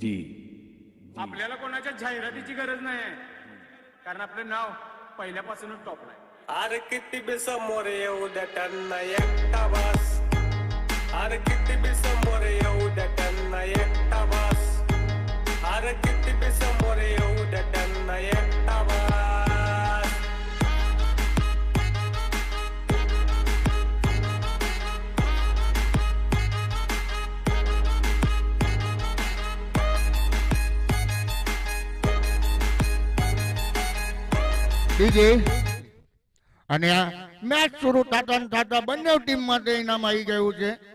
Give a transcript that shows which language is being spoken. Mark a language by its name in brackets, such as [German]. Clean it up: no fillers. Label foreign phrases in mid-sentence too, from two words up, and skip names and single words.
[Marathi] आपल्याला कोणाच्या जाहिरातीची गरज नाही, कारण आपलं नाव पहिल्यापासूनच टॉपला आहे. अरे किती बी समोर येऊ द्या त्यांना एकटा बास, अरे किती बी समोर येऊ द्या त्यांना एकटा बास, अरे किती बी समोर येऊ द्या त्यांना एकटा बास. [Gujarati] બીજી અને આ મેચ શરૂ થતા ને થતા બંને ટીમ માટે ઇનામ આવી ગયું છે.